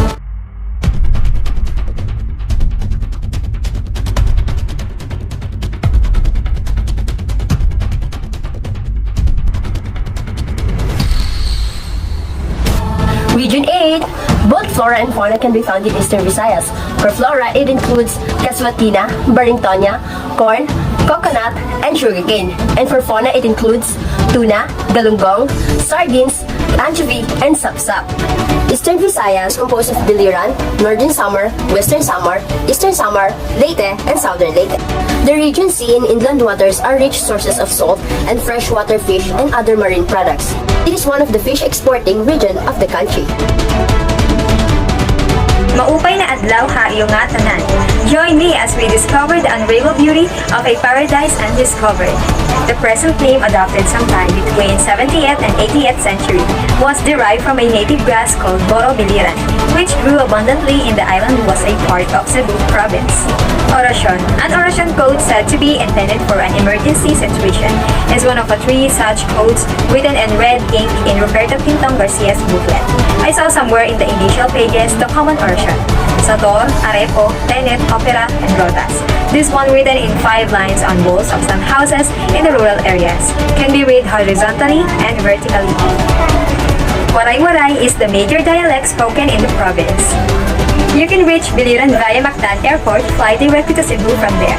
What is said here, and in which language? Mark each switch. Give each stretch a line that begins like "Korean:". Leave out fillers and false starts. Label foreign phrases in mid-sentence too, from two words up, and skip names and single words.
English: Region 8. Both flora and fauna can be found in Eastern Visayas. For flora, it includes Casuatina, Barringtonia, corn, coconut, and sugarcane. And for fauna, it includes tuna, galunggong, sardines, anchovy, and sapsap. Eastern Visayas composed of Biliran, Northern Samar, Western Samar, Eastern Samar, Leyte, and Southern Leyte. The region's sea and inland waters are rich sources of salt and freshwater fish and other marine products. It is one of the fish exporting region of the country.
Waray: Maupay na adlaw ha iyong nga tanan.
English: Join me as we discover the unrivaled beauty of a paradise undiscovered. The present name, adopted sometime between 70th and 80th century, was derived from a native grass called Boro Biliran, which grew abundantly in the island and was a part of Cebu province. Orasyon. An orasyon code said to be intended for an emergency situation is one of the three such codes written in red ink in Roberto Quintong Garcia's booklet. I saw somewhere in the initial pages the common orasyon:
Latin: Sator, Arepo, Tenet, Opera, and Rotas.
English: This one, written in 5 lines on walls of some houses in the rural areas, can be read horizontally and vertically. Waray-waray is the major dialect spoken in the province. You can reach Biliran via Mactan Airport, fly directly to Cebu from there.